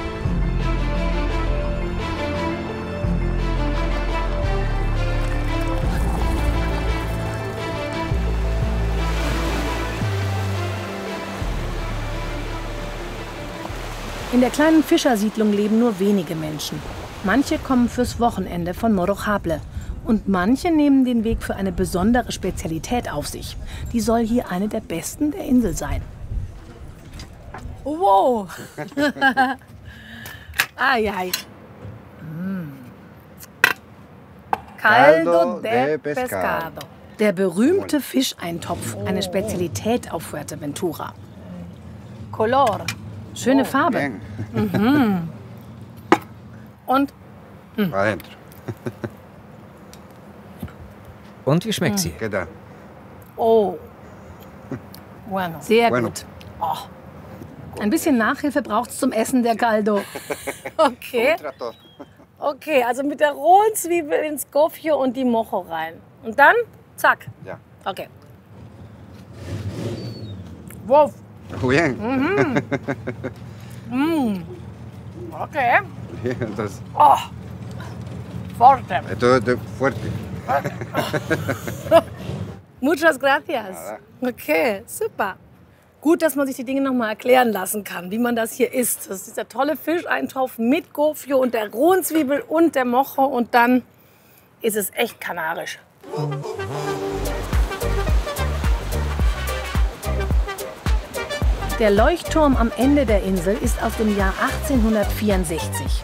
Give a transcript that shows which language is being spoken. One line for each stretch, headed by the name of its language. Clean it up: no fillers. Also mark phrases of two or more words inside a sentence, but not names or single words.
German: In der kleinen Fischersiedlung leben nur wenige Menschen. Manche kommen fürs Wochenende von Morro-Hable und manche nehmen den Weg für eine besondere Spezialität auf sich. Die soll hier eine der besten der Insel sein. Wow! Ai.
Spanish: Caldo de pescado.
German: Der berühmte Fischeintopf, eine Spezialität auf Fuerteventura. Color. Schöne Farbe. Mhm. Und? Und wie schmeckt sie? Oh. Bueno. Sehr gut. Oh. Ein bisschen Nachhilfe braucht es zum Essen der Caldo. Okay. Okay, also mit der rohen Zwiebel ins Gofio und die Mojo rein. Und dann, zack. Ja. Okay. Wow.
Spanish: Bien. Okay. Entonces, Oh. Forte. esto es fuerte. Muchas gracias.
German: Okay, super. Gut, dass man sich die Dinge noch mal erklären lassen kann, wie man das hier isst. Das ist dieser tolle Fischeintopf mit Gofio und der rohen Zwiebel und der Mojo. Und dann ist es echt kanarisch. Der Leuchtturm am Ende der Insel ist aus dem Jahr 1864.